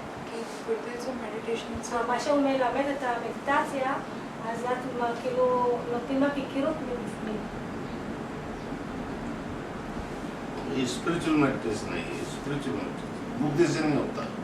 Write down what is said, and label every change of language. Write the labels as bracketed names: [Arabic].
[Marathi] की गुरुदेवचं मेडिटेशनचं [Hebrew] מה שהוא מלמד את המדיטציה, אז את כאילו נותנים לך הכירות מבפנים. [Hindi] ये spiritual meditation है, ये स्पिरिचुअल मेडिटेशन बुद्धि से नहीं होता.